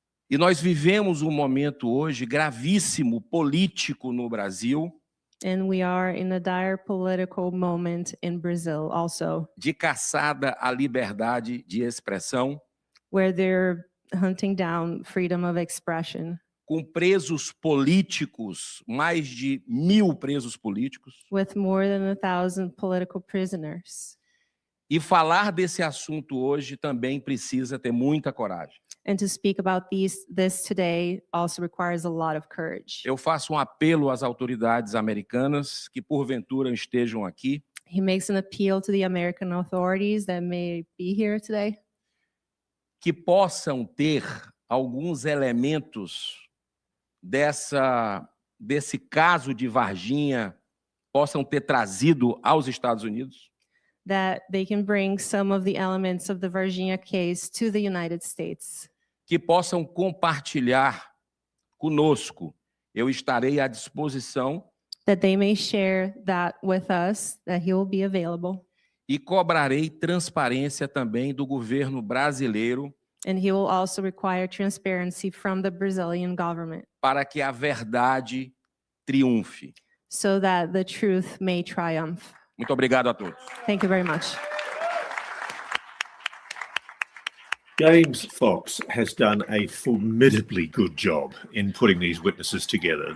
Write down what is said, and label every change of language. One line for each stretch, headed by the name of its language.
Portuguese: E nós vivemos um momento hoje gravíssimo político no Brasil,
English: And we are in a dire political moment in Brazil also,
Portuguese: de caçada à liberdade de expressão,
English: where they're hunting down freedom of expression,
Portuguese: com presos políticos, mais de 1.000 presos políticos.
English: with more than 1,000 political prisoners.
Portuguese: E falar desse assunto hoje também precisa ter muita coragem.
English: And to speak about this today also requires a lot of courage.
Portuguese: Eu faço um apelo às autoridades americanas que porventura estejam aqui,
English: He makes an appeal to the American authorities that may be here today,
Portuguese: que possam ter alguns elementos desse caso de Varginha, possam ter trazido aos Estados Unidos,
English: that they can bring some of the elements of the Varginha case to the United States,
Portuguese: que possam compartilhar conosco. Eu estarei à disposição
English: that they may share that with us, that he will be available,
Portuguese: e cobrarei transparência também do governo brasileiro
English: and he will also require transparency from the Brazilian government
Portuguese: para que a verdade triunfe.
English: so that the truth may triumph.
Portuguese: Muito obrigado a todos.
English: Thank you very much. James Fox has done a formidably good job in putting these witnesses together.